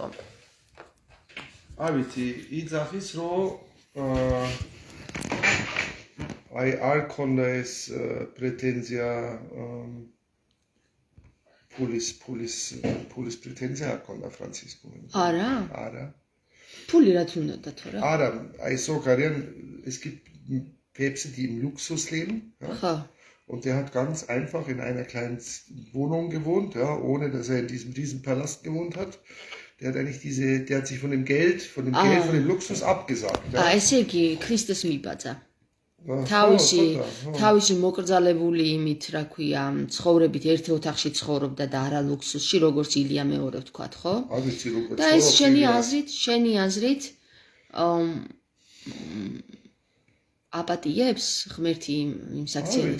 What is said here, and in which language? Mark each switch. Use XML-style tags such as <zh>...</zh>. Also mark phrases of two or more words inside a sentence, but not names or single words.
<ka>არ ვიცი, იძახის რომ აი არ ქონდა ეს პრეტენზია ფულის პრეტენზია არ ქონდა ფრანცისკომ. არა? არა. ფული რაც უნდა და თორე?</ka> <de>Ara, so es gibt Päpste, die im Luxus leben. Ja? Ja. Und der hat ganz einfach in einer kleinen Wohnung gewohnt, ja, ohne dass er in diesem Riesenpalast gewohnt hat. Der hat eigentlich der hat sich von dem Geld, von dem Luxus abgesagt. Ja?</de> <ka>ესე იგი, ქრისტეს მიბაძა. თავისი მოკრძალებული იმით, რა ქვია, ცხოვრებით ერთი ოთახში ცხოვრობდა და არა ლუქსუსში, როგორც ილია მეორე ვთქვათ, ხო? არ ვიცი როგორ. და ეს შენი აზრით აპატიებს ღმერთი იმ საქციელს?</ka>